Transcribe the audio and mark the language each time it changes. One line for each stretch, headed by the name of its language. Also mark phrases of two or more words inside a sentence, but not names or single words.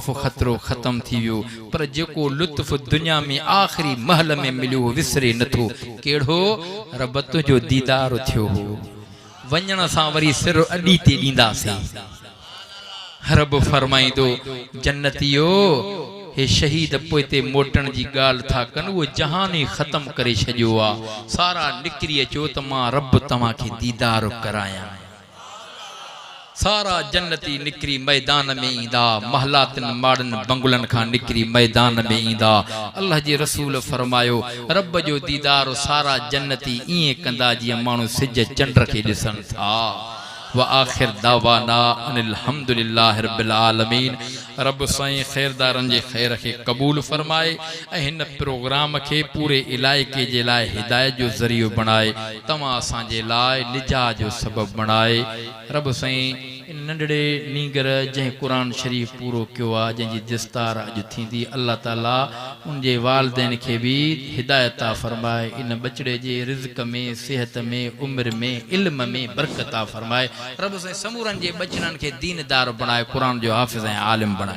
Sindhi: खतरो खत्म थी वियो पर जेको लुत्फ दुनिया में आखिरी महल में मिलियो विसरे नथो केड़ो रब तुझो दीदार थियो हो वञण सां वरी सिर अडी ते ॾींदासीं रब फरमाईंदो जन्नतियो हे शहीद पोइते मोटन जी गाल था कन वो जहान ही खत्म करे छजो आ सारा निकरी अचो त मां रब तव्हां खे दीदार कराया सारा जन्नती निकरी मैदान में ईंदा महलातन माड़न बंगुलन खां निकरी मैदान में ईंदा अल्लाह जी रसूल फरमायो रब जो दीदार सारा जन्नती इए कंदा जीअं माण्हू सिज चंड खे ॾिसन था
Arabic: وآخر دعوانا أن الحمد لله رب العالمين.
Sindhi: रब साईं ख़ैरदारनि जे ख़ैर खे क़बूल फरमाए ऐं हिन प्रोग्राम खे पूरे इलाइक़े जे लाइ हिदायत जो ज़रियो बणाए तव्हां असांजे लाइ निजात जो सबब बणाए रब साईं इन नंढड़े नीगर जंहिं क़ुरान शरीफ़ पूरो कयो आहे जंहिंजी दस्तार अॼु थींदी अल्लाह ताला उन जे वालिदैन खे बि हिदायत अता फरमाए इन बचड़े जे रिज़्क़ में सेहत में उम्र में इल्म में बरकत अता फरमाए रब साईं समूरनि जे बचड़नि खे दीनदार बणाए क़ुरान जो हाफ़िज़ ऐं आलिम बणाए।